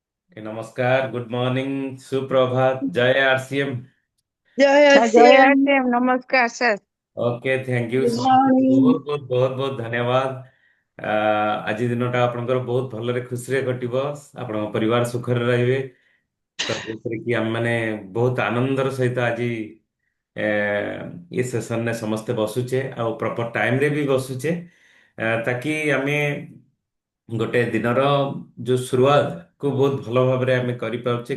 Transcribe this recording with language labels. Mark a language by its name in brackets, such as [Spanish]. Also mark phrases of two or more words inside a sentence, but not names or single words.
[Hindi] नमस्कार, [English] good morning, [Hindi] सुप्रभात, जय आरसीएम। जय जय श्याम। आरसीएम नमस्कार सर। [English] OK, thank you गुड so much. मॉर्निंग। [Hindi] बहुत बहुत बहुत बहुत धन्यवाद। [Odia] ଆଜି ଦିନଟା ଆପଣଙ୍କର ବହୁତ ଭଲରେ ଖୁସିରେ କଟିବ। ଆପଣଙ୍କ ପରିବାର ସୁଖରେ ରହିବେ। ତ ଯେଉଁଥିରେ କି ଆମେମାନେ ବହୁତ ଆନନ୍ଦର ସହିତ ଆଜି ଏ, ଏ ସେସନରେ ସମସ୍ତେ ବସୁଛେ ଆଉ [English] proper timere [Odia] ବି ବସୁଛେ, ତାକି ଆମେ ଗୋଟେ ଦିନର ଯୋଉ ଶୁରୁଆତ କୁ ବହୁତ ଭଲ ଭାବରେ ଆମେ କରିପାରୁଛେ।